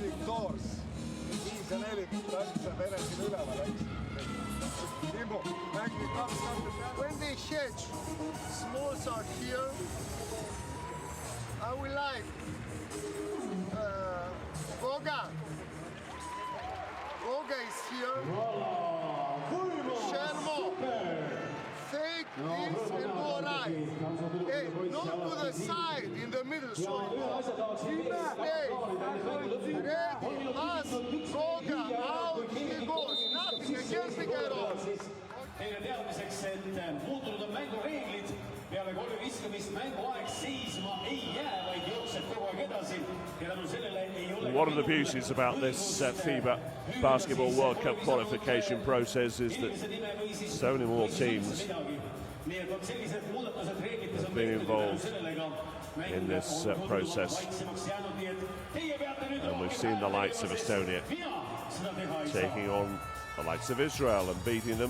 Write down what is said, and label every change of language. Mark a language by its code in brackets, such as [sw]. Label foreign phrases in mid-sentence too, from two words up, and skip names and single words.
[en] doors. [et] 5 ja 4, täpselt vene siin üleval, eks. [en] Timmu, mängi 2 When they hedge, smalls are here. I will like Goga. Goga is here. Shermo. Fake this and go right. Hey, not to the side, in the middle. So hey, ready, pass, Goga, out he goes. Nothing against the Kairos. [et] Teile teadmiseks, et muutunud on mängureeglid. Peale kolme viskamist mänguaeg seisma ei jää, vaid jookseb kogu aeg edasi. Ja tänu sellele ei ole... [en] One of the beauties about this FIBA Basketball World Cup qualification process is that so many more teams have been involved in this process. And we've seen the likes of Estonia taking on the likes of Israel and beating them.